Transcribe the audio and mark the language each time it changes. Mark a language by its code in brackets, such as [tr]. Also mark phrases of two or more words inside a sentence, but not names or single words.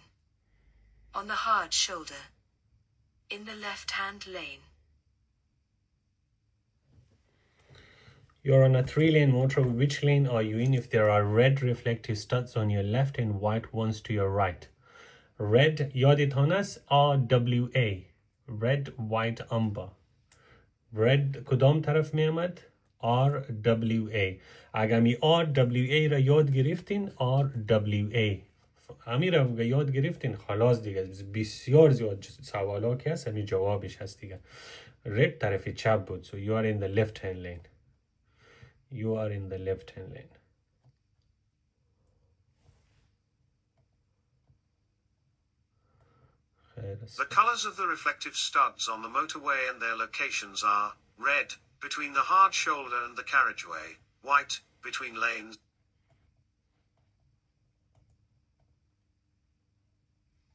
[en] On the hard shoulder. In the left-hand lane. You're on a 3-lane motorway. Which lane are you in if there are red reflective studs on your left and white ones to your right? Red [fa] یادتان است [en] RWA red, white, amber. [fa] red کدام طرف می آمد؟ RWA. اگر می RWA را یاد گرفتین RWA همین را یاد گرفتین خلاص دیگه. بسیار زیاد سوالا که هست همین جوابش هست دیگه. red طرف چپ بود. [en] So you are in the left hand lane. You are in the left hand lane. The colors of the reflective studs on the motorway and their locations are red, between the hard shoulder and the carriageway, white, between lanes,